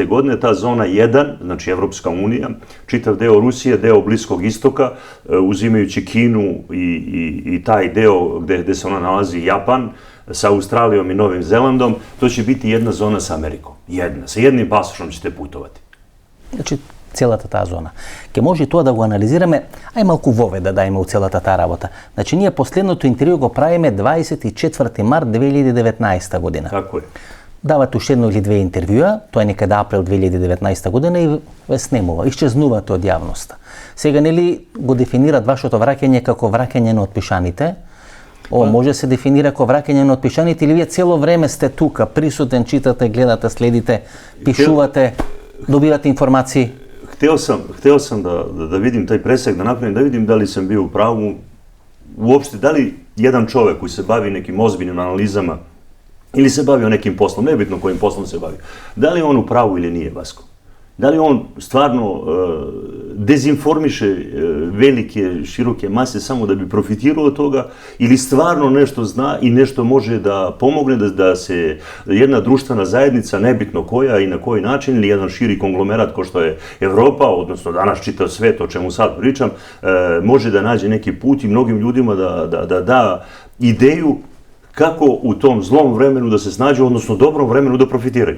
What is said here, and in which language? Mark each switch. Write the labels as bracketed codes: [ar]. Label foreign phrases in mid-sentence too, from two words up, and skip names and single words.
[sr] godine ta zona 1, znači Evropska unija, čitav deo Rusije, deo Bliskog istoka, uzimajući Kinu i taj deo gde se ona nalazi, Japan, sa Australijom i Novim Zelandom, to će biti jedna zona sa Amerikom. Jedna. Sa jednim pasošom ćete putovati. [mk] Значи, целата таа зона. Ке може тоа да го анализираме, ај малку вове да дајме у целата таа работа. Значи, ние последното интервју го правиме 24 март 2019 година. Тако е. давате уште едно или две интервјуа, тоа е некаде април 2019 година и ве снемува, исчезнувате од јавноста. Сега нели го дефинират вашето враќање како враќање на отпишаните? Може да се дефинира како враќање на отпишаните или вие цело време сте тука, присутен, читате, гледате, следите, пишувате, добивате информации? [sr] Hteo sam da vidim taj presek, da napravim, da vidim da li sam bio u pravu, uopšte, da li jedan čovek koji se bavi nekim ozbiljnim analizama ili se bavio nekim poslom, nebitno kojim poslom se bavi, da li je on u pravu ili nije, Vasko? Da li on stvarno dezinformiše velike, široke mase samo da bi profitirao od toga ili stvarno nešto zna i nešto može da pomogne da se jedna društvena zajednica, nebitno koja i na koji način, ili jedan širi konglomerat kao što je Evropa, odnosno danas čitav svet, o čemu sad pričam, može da nađe neki put i mnogim ljudima da ideju kako u tom zlom vremenu da se snađu, odnosno dobrom vremenu da profitiraju.